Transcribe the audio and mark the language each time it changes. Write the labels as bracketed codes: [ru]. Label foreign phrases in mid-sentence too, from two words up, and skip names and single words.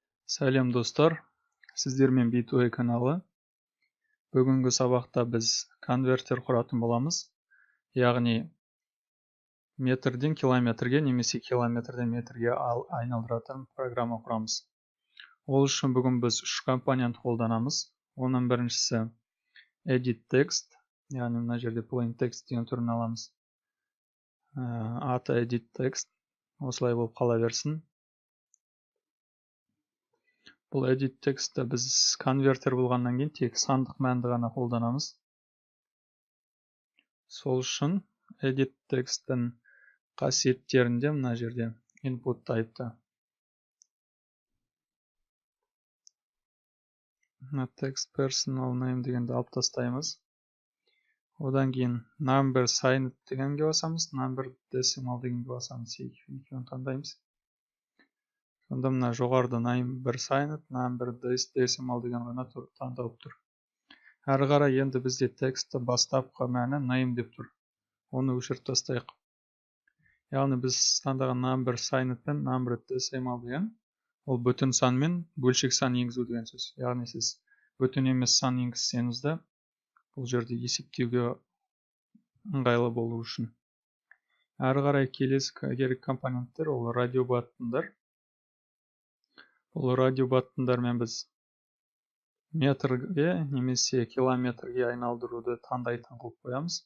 [kk] Сәлем достар, сіздермен B2A каналы. Бүгінгі сабақта біз конвертер құратын боламыз. Яғни метрден километрге немесе километрден метрге айналдыратын программа құрамыз. Ол үшін бүгін біз үш компонент қолданамыз. Оның біріншісі [en] edit text, [kk] яғни мына жерде [en] plain text [kk] деген түрін аламыз. Аты [en] edit text, [kk] осылай болып қала берсін. Бұл edit текстті біз конвертер болғаннан кейін тек сандық мәнді ғана қолданамыз. Сол үшін edit текстің қасиеттерінде мына жерде input type'та [en] text personal name [kk] дегенді алып тастаймыз. Одан кейін [en] number signed [kk] дегенге басамыз, [en] number decimal [kk] дегенге басамыз. Екеуін таңдаймыз. Сонда мына жоғарыда [en] number signed, number decimal [kk] деген ғана таңдалып тұр. Әрі қарай енді бізде текстті бастапқы мәні name деп тұр. Оны өшіріп тастайық. Яғни біз таңдаған [en] number signed [kk] пен [en] number decimal [kk] деген ол бүтін сан мен бөлшек сан енгізу деген сөз. Яғни сіз бүтін емес сан енгізсеңіз де бұл жерде есептеуге ыңғайлы болу үшін. Әрі қарай келесі керек компоненттер ол радиобаттындар. Бұл радиобаттындармен біз метрге немесе километрге айналдыруды таңдайтын қылып қоямыз.